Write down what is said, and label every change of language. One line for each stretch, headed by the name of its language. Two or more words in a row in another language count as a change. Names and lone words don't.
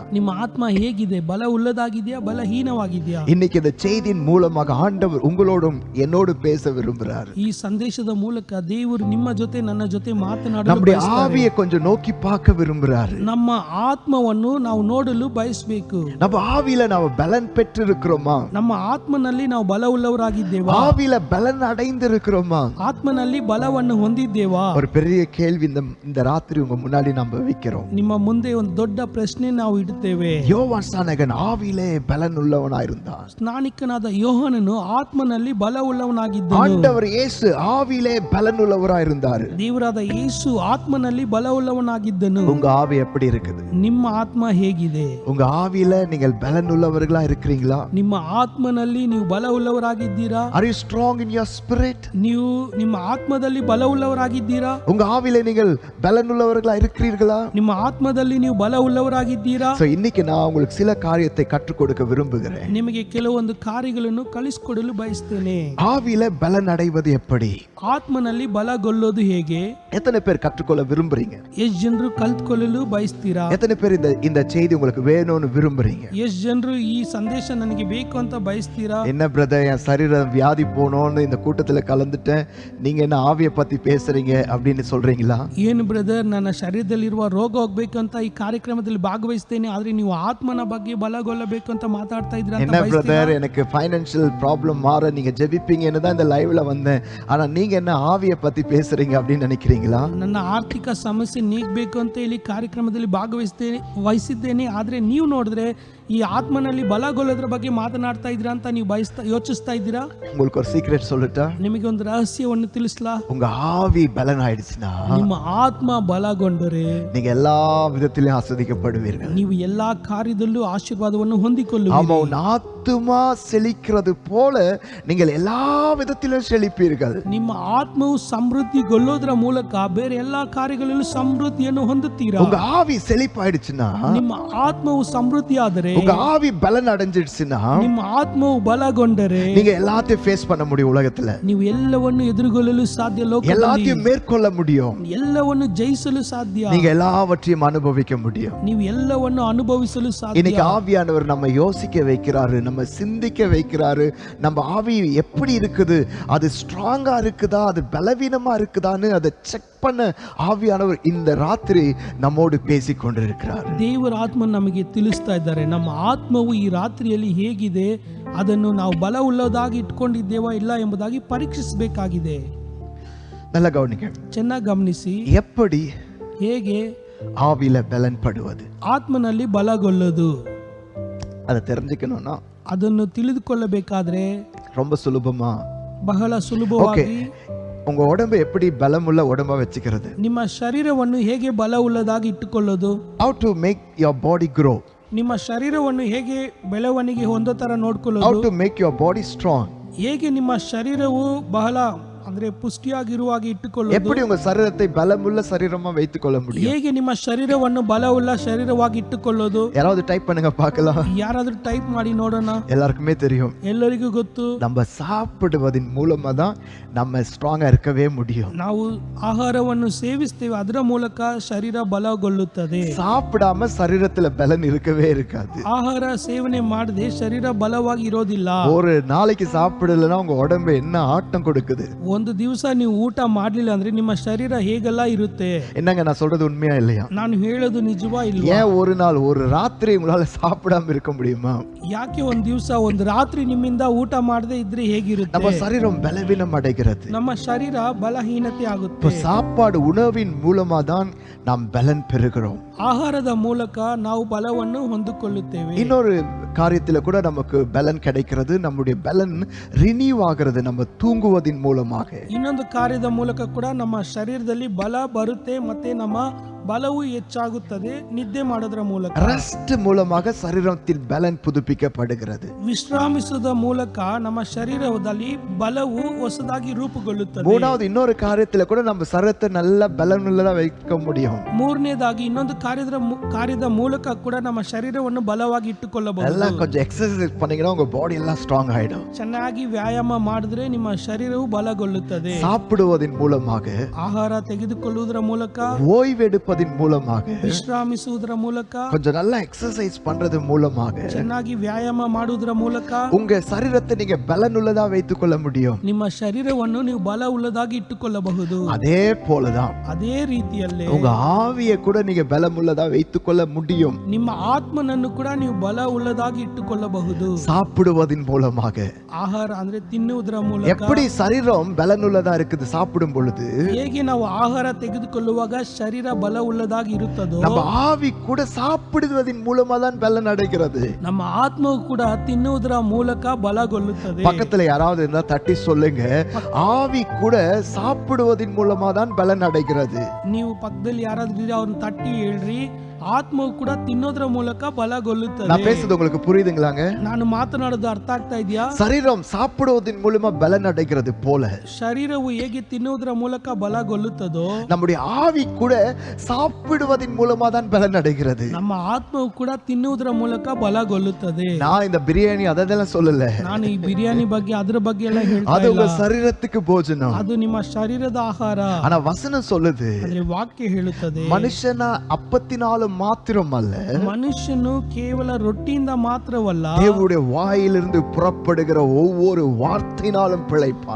Kannada: ನಿಮ್ಮ ಆತ್ಮ ಹೇಗಿದೆ? ಬಲ ಉಳ್ಳದಾಗಿದೆಯಾ, ಬಲಹೀನವಾಗಿದೆಯಾ?
Tamil: இன்னைக்கு இந்த செய்தியின் மூலமாக ஆண்டவர் உங்களோடும் என்னோடு பேச விரும்புகிறார்.
Kannada: ಈ ಸಂದೇಶದ ಮೂಲಕ ದೇವರು ನಿಮ್ಮ ಜೊತೆ ನನ್ನ ಜೊತೆ ಮಾತನಾಡಲು
Tamil: நம்முடைய
Kannada: ಬಯಸ್ತಾರೆ.
Tamil: ஆவியை கொஞ்சம் நோக்கி பார்க்க விரும்புகிறார்.
Kannada: ನಮ್ಮ ಆತ್ಮವನ್ನು ನಾವು ನೋಡಲು ಬಯಸಬೇಕು.
Tamil: நம்ம ஆவியில நாம பலன் பெற்று இருக்கிறோமா?
Kannada: ನಮ್ಮ ಆತ್ಮನಲ್ಲಿ ನಾವು ಬಲ ಉಳ್ಳವರಾಗಿದ್ದೇವಾ?
Tamil: ஆவியில பலன் அடைந்து இருக்கிறோமா?
Kannada: ಆತ್ಮನಲ್ಲಿ ಬಲವನ್ನು ಹೊಂದಿದ್ದೇವಾ?
Tamil: ஒரு பெரிய கேள்வி இந்த ராத்திரி உங்க முன்னாடி நாம வைக்கிறோம்.
Kannada: ನಿಮ್ಮ ಮುಂದೆ ಒಂದು ದೊಡ್ಡ ಪ್ರಶ್ನೆ ನಾವು ಇಡುತ್ತೇವೆ.
Tamil: யோவான் ஸ்நானகன் ஆவியிலே பலன் உள்ளவனாயிருந்தான்.
Kannada: ಸ್ನಾನಿಕನಾದ ಯೋಹಾನನು ಆತ್ಮನಲ್ಲಿ ಬಲವುಳ್ಳವನಾಗಿದ್ದನು.
Tamil: ஆண்டவர் இயேசு ஆவியிலே பலன் உள்ளவராயிருந்தார்.
Kannada: ದೇವರಾದ ಯೇಸು ಆತ್ಮನಲ್ಲಿ ಬಲವುಳ್ಳವನಾಗಿದ್ದನು.
Tamil: உங்க ஆவி எப்படி இருக்குது?
Kannada: ನಿಮ್ಮ ಆತ್ಮ ಹೇಗಿದೆ?
Tamil: உங்க ஆவியில நீங்கள் பலன் உள்ளவர்களா இருக்கிறீங்களா?
Kannada: ನಿಮ್ಮ ಆತ್ಮನಲ್ಲಿ ನೀವು ಬಲವುಳ್ಳವರಾಗಿದ್ದೀರಾ?
English: Are you strong in your spirit?
Kannada: ನೀವು ನಿಮ್ಮ ಆತ್ಮದಲ್ಲಿ ಬಲವುಳ್ಳವರಾಗಿದ್ದೀರಾ?
Tamil: உங்க ஆவியில நீங்கள் பலன் உள்ளவர்களா இருக்கிறீர்களா?
Kannada: ನಿಮ್ಮ ಆತ್ಮದಲ್ಲಿ ನೀವು ಬಲವುಳ್ಳವರಾಗಿದ್ದೀರಾ?
Tamil: சோ இன்னைக்கு நான் உங்களுக்கு சில காரியத்தை கற்றுக் கொடுக்க விரும்புகிறேன்.
Kannada: ನಿಮಗೆ ಕೆಲವೊಂದು ಕಾರ್ಯಗಳನ್ನು ಕಲಿಸಿಕೊಡಲು ಬಯಸ್ತೇನೆ.
Tamil: ஆவியில பலன் அடைவது எப்படி?
Kannada: ಆತ್ಮನಲ್ಲಿ ಬಲಗೊಳ್ಳೋದು ಹೇಗೆ?
Tamil: எத்தனை பேர் கற்றுக்கொள்ள விரும்புறீங்க?
Kannada: ಎಷ್ಟು ಜನರು ಕಲ್ತ್ಕೊಳ್ಳಲು ಬಯಸ್ತೀರಾ?
Tamil: எத்தனை பேர் இந்த செய்தி உங்களுக்கு வேணும்னு விரும்புறீங்க?
Kannada: ಎಷ್ಟು ಜನರು ಈ ಸಂದೇಶ ನನಗೆ ಬೇಕು ಅಂತ ಬಯಸ್ತೀರಾ?
Tamil: என்ன பிரதர், என் சரீரம் வியாதி போனோன்னு இந்த கூட்டத்துல கலந்துட்டேன், நீங்க என்ன ஆவியை பத்தி பேசுறீங்க அப்படின்னு சொல்றீங்களா?
Kannada: ಏನು ಬ್ರದರ್, ನನ್ನ ಶರೀರದಲ್ಲಿರುವ ರೋಗ ಹೋಗ್ಬೇಕಂತ ಈ ಕಾರ್ಯಕ್ರಮದಲ್ಲಿ ಭಾಗವಹಿಸ್ತೇನೆ, ಆದ್ರೆ ನೀವು ಆತ್ಮನ ಬಗ್ಗೆ ಬಲಗೊಳ್ಳಬೇಕು ಅಂತ ಮಾತಾಡ್ತಾ ಇದ್ರ ಅಂತ
Tamil: என்ன
Kannada: ಬಯಸ್ತೀರಾ?
Tamil: பிரதர், எனக்கு
English: financial problem
Tamil: மாற நீங்க ஜெபிப்பீங்கன்னு தான் இந்த லைவ்ல வந்தேன், ஆனா நீங்க என்ன ஆவியை பத்தி பேசுறீங்க அப்படின்னு நினைக்கிறீங்களா?
Kannada: ನನ್ನ ಆರ್ಥಿಕ ಸಮಸ್ಯೆ ನೀಗಬೇಕು ಅಂತ ಹೇಳಿ ಕಾರ್ಯಕ್ರಮದಲ್ಲಿ ವಹಿಸಿದ್ದೇನೆ, ಆದ್ರೆ ನೀವು ನೋಡಿದ್ರೆ ಈ ಆತ್ಮನಲ್ಲಿ ಬಲಗೊಳ್ಳೋದ್ರ ಬಗ್ಗೆ ಮಾತನಾಡ್ತಾ ಇದ್ರ ಅಂತ ನೀವು ಯೋಚಿಸ್ತಾ ಇದ್ದೀರಾ?
Tamil: உங்களுக்கு ஒரு சீக்ரெட் சொல்லட்டா?
Kannada: ನಿಮಗೆ ಒಂದು ರಹಸ್ಯವನ್ನು ತಿಳಿಸ್ಲಾ?
Tamil: உங்க ஆவி பலன் ஆயிடுச்சுன்னா
Kannada: ನಿಮ್ಮ ಆತ್ಮ ಬಲಗೊಂಡರೆ
Tamil: நீங்க எல்லா விதத்திலும் ஆஸ்வதிக்கப்படுவீர்கள்.
Kannada: ನೀವು ಎಲ್ಲಾ ಕಾರ್ಯದಲ್ಲೂ ಆಶೀರ್ವಾದವನ್ನು
Tamil: ஆமா,
Kannada: ಹೊಂದಿಕೊಳ್ಳುವಿರಿ.
Tamil: உன் ஆத்துமா செழிக்கிறது போல நீங்கள் எல்லா விதத்திலும் செழிப்பீர்கள்.
Kannada: ನಿಮ್ಮ ಆತ್ಮವು ಸಮೃದ್ಧಿಗೊಳ್ಳೋದ್ರ ಮೂಲಕ ಬೇರೆ ಎಲ್ಲಾ ಕಾರ್ಯಗಳಲ್ಲೂ ಸಮೃದ್ಧಿಯನ್ನು ಹೊಂದುತ್ತೀರಾ.
Tamil: உங்க ஆவி செழிப்பாயிடுச்சுன்னா,
Kannada: ನಿಮ್ಮ ಆತ್ಮವು ಸಮೃದ್ಧಿಯಾದರೆ,
Tamil: உங்க ஆவி பலன் அடைஞ்சிடுச்சுன்னா,
Kannada: ನಿಮ್ಮ ಆತ್ಮವು ಬಲಗೊಂಡರೆ
Tamil: நீங்க எல்லாத்தையும் ஃபேஸ் பண்ண முடியும். உலகத்துல
Kannada: ನೀವು ಎಲ್ಲವನ್ನು ಎದುರುಗೊಳ್ಳಲು ಸಾಧ್ಯ. ಲೋಕದಲ್ಲಿ
Tamil: எல்லாத்தையும் மேற்கொள்ள முடியும்.
Kannada: ಎಲ್ಲವನ್ನು ಜಯಿಸಲು ಸಾಧ್ಯ.
Tamil: நீங்க எல்லாவற்றையும் அனுபவிக்க முடியும்.
Kannada: ನೀವು ಎಲ್ಲವನ್ನು ಅನುಭವಿಸಲು ಸಾಧ್ಯ.
Tamil: இன்னைக்கு ஆவியானவர் நம்ம யோசிக்க வைக்கிறாரு, நம்ம சிந்திக்க வைக்கிறாரு. நம்ம ஆவி எப்படி இருக்குது, அது ஸ்ட்ராங்கா இருக்குதா, அது பலவீனமா இருக்குதான்னு அதை செக் பண்ண ஆவியானவர் இந்த ராத்திரி நம்மோடு பேசிக் கொண்டிருக்கிறார்.
Kannada: ದೇವರ ಆತ್ಮ ನಮಗೆ ತಿಳಿಸ್ತಾ ಇದ್ದಾರೆ, ನಮ್ಮ ಆತ್ಮವು ಈ ರಾತ್ರಿಯಲ್ಲಿ ಹೇಗಿದೆ, ಅದನ್ನು ನಾವು ಬಲವುಳ್ಳದಾಗಿ ಇಟ್ಕೊಂಡಿದ್ದೇವಾ ಇಲ್ಲ ಎಂಬುದಾಗಿ ಪರೀಕ್ಷಿಸಬೇಕಾಗಿದೆ.
Tamil: நல்ல கவனிங்க,
Kannada: ಚೆನ್ನಾಗಿ ಗಮನಿಸಿ.
Tamil: எப்படி
Kannada: ಹೇಗೆ
Tamil: ஆவியில பலன் படுவது,
Kannada: ಆತ್ಮನಲ್ಲಿ ಬಲಗೊಳ್ಳೋದು,
Tamil: அதை தெரிஞ்சுக்கணும்னா
Kannada: ಅದನ್ನು ತಿಳಿದುಕೊಳ್ಳಬೇಕಾದ್ರೆ
Tamil: ரொம்ப சுலபமா,
Kannada: ಬಹಳ ಸುಲಭವಾಗಿ
Tamil: உங்க உடம்பு எப்படி பலமுள்ள உடம்பா வச்சுக்கிறது,
Kannada: ನಿಮ್ಮ ಶರೀರವನ್ನು ಹೇಗೆ ಬಲವುಳ್ಳದಾಗಿ ಇಟ್ಟುಕೊಳ್ಳೋದು,
English: how to make your body grow,
Kannada: ನಿಮ್ಮ ಶರೀರವನ್ನು ಹೇಗೆ ಬೆಳವಣಿಗೆ ಹೊಂದೋ ತರ
English: how
Kannada: ನೋಡ್ಕೊಳ್ಳೋದು,
English: to make your body strong,
Kannada: ಹೇಗೆ ನಿಮ್ಮ ಶರೀರವು ಬಹಳ ಅಂದ್ರೆ ಪುಷ್ಟಿಯಾಗಿರುವಾಗಿ ಇಟ್ಟುಕೊಳ್ಳೋದು,
Tamil: எப்படி உங்க சரீரத்தை பலமுள்ள சரீரமா வைத்துக் கொள்ள முடியும்.
Kannada: ಹೇಗೆ ನಿಮ್ಮ ಶರೀರವನ್ನು ಬಲವುಳ್ಳ ಶರೀರವಾಗಿ ಇಟ್ಟುಕೊಳ್ಳೋದು.
Tamil: யாராவது டைப் பண்ணுங்க பார்க்கலாம்.
Kannada: ಯಾರಾದ್ರೂ ಟೈಪ್ ಮಾಡಿ ನೋಡೋಣ.
Tamil: எல்லாருக்குமே தெரியும்,
Kannada: ಎಲ್ಲರಿಗೂ ಗೊತ್ತು,
Tamil: நம்ம சாப்பிடுவதின் மூலமா தான் நம்ம ஸ்ட்ராங்கா இருக்கவே முடியும்.
Kannada: ನಾವು ಆಹಾರವನ್ನು ಸೇವಿಸ್ತೇವೆ, ಅದರ ಮೂಲಕ ಶರೀರ ಬಲಗೊಳ್ಳುತ್ತದೆ.
Tamil: சாப்பிடாம சரீரத்துல பலன் இருக்கவே இருக்காது.
Kannada: ಆಹಾರ ಸೇವನೆ ಮಾಡದೆ ಶರೀರ ಬಲವಾಗಿ ಇರೋದಿಲ್ಲ.
Tamil: ஒரு நாளைக்கு சாப்பிடலன்னா உங்க உடம்பு என்ன ஆட்டம் கொடுக்குது.
Kannada: ಒಂದು ದಿವಸ ನೀವು ಊಟ ಮಾಡ್ಲಿಲ್ಲ ಅಂದ್ರೆ ನಿಮ್ಮ ಶರೀರ ಹೇಗೆಲ್ಲ ಇರುತ್ತೆ.
Tamil: என்னங்க நான் சொல்றது உண்மையா இல்லையா?
Kannada: ನಾನು ಹೇಳೋದು ನಿಜವಾ ಇಲ್ವಾ?
Tamil: ஏன் ஒரு நாள் ஒரு ராத்திரி உங்களால சாப்பிடாம இருக்க முடியுமா?
Kannada: ಯಾಕೆ ಒಂದು ದಿವಸ ಒಂದು ರಾತ್ರಿ ನಿಮ್ಮಿಂದ ಊಟ ಮಾಡದೆ ಇದ್ರೆ ಹೇಗಿರುತ್ತೆ?
Tamil: நம்ம சரீரம் பலவீனம் அடைகிறது.
Kannada: ನಮ್ಮ ಶರೀರ ಬಲಹೀನತೆ
Tamil: இப்போ
Kannada: ಆಗುತ್ತೆ.
Tamil: சாப்பாடு உணவின் மூலமா தான் நாம் பலன் பெறுகிறோம்.
Kannada: ಆಹಾರದ ಮೂಲಕ ನಾವು ಬಲವನ್ನು ಹೊಂದಿಕೊಳ್ಳುತ್ತೇವೆ.
Tamil: இன்னொரு காரியத்துல கூட நமக்கு பலன் கிடைக்கிறது, நம்முடைய பலன் ரினியூ ஆகிறது நம்ம தூங்குவதின் மூலமாக.
Kannada: ಇನ್ನೊಂದು ಕಾರ್ಯದ ಮೂಲಕ ಕೂಡ ನಮ್ಮ ಶರೀರದಲ್ಲಿ ಬಲ ಬರುತ್ತೆ, ಮತ್ತೆ ನಮ್ಮ ಬಲವು ಹೆಚ್ಚಾಗುತ್ತದೆ ನಿದ್ದೆ ಮಾಡೋದ್ರ ಮೂಲಕ.
Tamil: ரெஸ்ட் மூலமாக சரீரத்தில் பலன் புதுப்பிக்கப்படுகிறது.
Kannada: ವಿಶ್ರಾಮಿಸುವುದ ಮೂಲಕ ನಮ್ಮ ಶರೀರದಲ್ಲಿ ಬಲವು ಹೊಸದಾಗಿ ರೂಪುಗೊಳ್ಳುತ್ತದೆ.
Tamil: மூணாவது இன்னொரு காரியத்துல கூட நம்ம சரீரத்தை நல்ல பலனுள்ளதா வைக்க முடியும்.
Kannada: ಮೂರನೇದಾಗಿ ಇನ್ನೊಂದು ಕಾರ್ಯದ ಮೂಲಕ ಕೂಡ ನಮ್ಮ ಶರೀರವನ್ನು ಬಲವಾಗಿ ಇಟ್ಟುಕೊಳ್ಳಬಹುದು.
Tamil: எல்லாம் கொஞ்சம் எக்ஸசைஸ் பண்ணீங்கன்னா உங்க பாடி எல்லாம் ஸ்ட்ராங் ஆயிடும்.
Kannada: ಚೆನ್ನಾಗಿ ವ್ಯಾಯಾಮ ಮಾಡಿದ್ರೆ ನಿಮ್ಮ ಶರೀರವು ಬಲಗೊಳ್ಳುತ್ತದೆ.
Tamil: சாப்பிடுவதன் மூலமாக,
Kannada: ಆಹಾರ ತೆಗೆದುಕೊಳ್ಳುವುದರ ಮೂಲಕ,
Tamil: ஓய்வெடுப்பதின் மூலமாக,
Kannada: ವಿಶ್ರಾಮಿಸುವುದರ ಮೂಲಕ,
Tamil: கொஞ்சம் நல்லா எக்ஸசைஸ் பண்றது மூலமாக
Kannada: ಚೆನ್ನಾಗಿ ವ್ಯಾಯಾಮ ಮಾಡುವುದರ ಮೂಲಕ
Tamil: உங்க சரீரத்தை நீங்க பலனுள்ளதா வைத்துக் கொள்ள முடியும்.
Kannada: ನಿಮ್ಮ ಶರೀರವನ್ನು ನೀವು ಬಲ ಉಳ್ಳದಾಗಿ ಇಟ್ಟುಕೊಳ್ಳಬಹುದು.
Tamil: அதே போலதான்
Kannada: ಅದೇ ರೀತಿಯಲ್ಲೇ
Tamil: உங்க ஆவியை கூட நீங்க பலமுள்ளதா வைத்துக் கொள்ள முடியும்.
Kannada: ನಿಮ್ಮ ಆತ್ಮನನ್ನು ಕೂಡ ನೀವು ಬಲ ಉಳ್ಳದಾಗಿ ಇಟ್ಟುಕೊಳ್ಳಬಹುದು.
Tamil: சாப்பிடுவதன் மூலமாக.
Kannada: ಆಹಾರ ಅಂದ್ರೆ ತಿನ್ನುವುದರ ಮೂಲಕ.
Tamil: எப்படி சரீரம் பலனுள்ளதா இருக்குது சாப்பிடும் பொழுது,
Kannada: ಹೇಗೆ ನಾವು ಆಹಾರ ತೆಗೆದುಕೊಳ್ಳುವಾಗ ಶರೀರ ಬಲ உள்ளதாக ಇರುತ್ತದೋ
Tamil: நம்ம ஆவி கூட சாப்பிடுவதின் மூலமா தான் பலன் அடைகிறது.
Kannada: ನಮ್ಮ ಆತ್ಮವು ಕೂಡ ತಿನ್ನುವುದರ ಮೂಲಕ ಬಲಗೊಳ್ಳುತ್ತದೆ.
Tamil: பக்கத்துல யாராவது இருந்தா தட்டி சொல்லுங்க, ஆவி கூட சாப்பிடுவதின் மூலமா தான் பலன் அடைகிறது.
Kannada: ನೀವು ಪಕ್ಕದಲ್ಲಿ ಯಾರಾದ್ರೂ ಇದ್ರೆ ಅವ್ರನ್ನ ತಟ್ಟಿ ಹೇಳ್ರಿ, ಆತ್ಮವು ಕೂಡ ತಿನ್ನೋದ್ರ ಮೂಲಕ ಬಲಗೊಳ್ಳುತ್ತದೆ.
Tamil: நான் பேசுறது உங்களுக்கு புரியுதுங்களாங்க?
Kannada: ನಾನು ಮಾತನಾಡೋದು ಅರ್ಥ ಆಗ್ತಾ ಇದೆಯಾ?
Tamil: சரீரம் சாப்பிடுவதன் மூலமா பலன் அடைகிறது போல
Kannada: ಶರೀರವು ಹೇಗೆ ತಿನ್ನುವುದರ ಮೂಲಕ ಬಲಗೊಳ್ಳುತ್ತದೋ
Tamil: நம்முடைய ஆவி கூட சாப்பிடுவதின் மூலமா தான் பலன் அடைகிறது.
Kannada: ನಮ್ಮ ಆತ್ಮವು ಕೂಡ ತಿನ್ನುವುದರ ಮೂಲಕ ಬಲಗೊಳ್ಳುತ್ತದೆ.
Tamil: நான் இந்த பிரியாணி அதெல்லாம் சொல்லல,
Kannada: ನಾನು ಈ ಬಿರಿಯಾನಿ ಬಗ್ಗೆ ಅದ್ರ ಬಗ್ಗೆ ಎಲ್ಲ ಹೇಳ್ತಾ
Tamil: அது உங்க
Kannada: ಇಲ್ಲ.
Tamil: சரீரத்துக்கு போஜனம்.
Kannada: ಅದು ನಿಮ್ಮ ಶರೀರದ ಆಹಾರ.
Tamil: ஆனா வசனம் சொல்லுது,
Kannada: ಅಂದ್ರೆ ವಾಕ್ಯ ಹೇಳುತ್ತದೆ,
Tamil: மனுஷன அப்பத்தினால மாத்திரம் அல்ல,
Kannada: ಮನುಷ್ಯನು ಕೇವಲ ರೊಟ್ಟಿಯಿಂದ ಮಾತ್ರವಲ್ಲ,
Tamil: தேவனுடைய வாயிலிருந்து புறப்படுகிற ஒவ்வொரு வார்த்தையினாலும் பிழைப்பான்.